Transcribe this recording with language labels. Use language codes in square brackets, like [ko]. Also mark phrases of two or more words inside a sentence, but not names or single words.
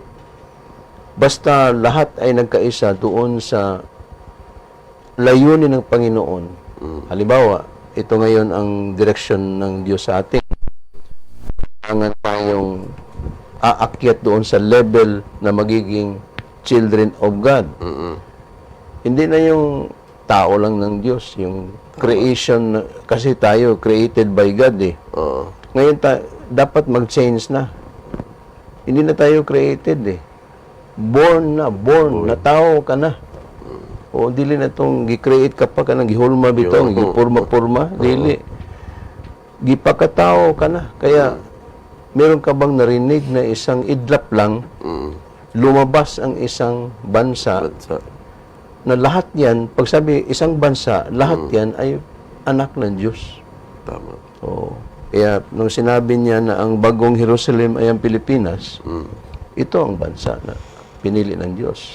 [tl] Basta lahat ay nagkaisa doon sa layunin ng Panginoon. Halimbawa, ito ngayon ang direksyon ng Diyos sa atin. Kailangan tayong aakyat doon sa level na magiging [en] children of God. [tl] Hindi na yung tao lang ng Diyos, yung creation, kasi tayo [en] created by God [tl] eh. Oo. Ngayon dapat mag-change na. Hindi na tayo created eh. Born na tao ka na. [ceb] O dili na tong gi-create ka pa ka nang gihulma bitaw, gipurma-purma, dili. Gipakatao ka na. [tl] Kaya meron ka bang narinig na isang idlap lang, lumabas ang isang bansa na lahat yan, pag sabi isang bansa, lahat yan ay anak ng Diyos. Tama. Oo. Kaya nung sinabi niya na ang bagong Jerusalem ay ang Pilipinas, ito ang bansa na pinili ng Diyos.